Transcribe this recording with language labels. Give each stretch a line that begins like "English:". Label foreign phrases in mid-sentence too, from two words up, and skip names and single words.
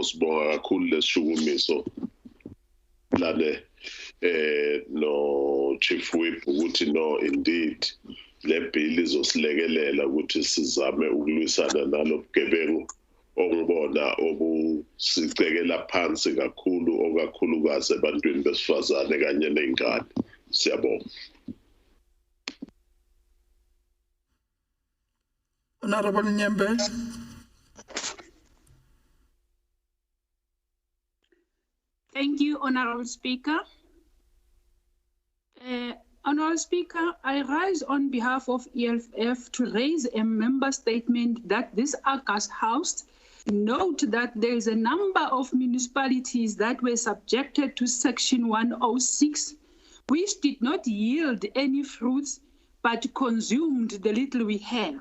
Zulu: Sibonga kakhulu lesishukumiso lane no Chief Whip ukuthi no indeed le bhili izosilekelela ukuthi sizame ukulwisana nalobugebengu okubona obusicekela phansi kakhulu okakhulukazi ebantwini besifazane kanye nezingane. Siyabonga.
English: Honorable Nyembe. Thank you, Honorable Speaker. Honorable Speaker, I rise on behalf of EFF to raise a member statement that this August House note that there is a number of municipalities that were subjected to Section 106, which did not yield any fruits but consumed the little we have.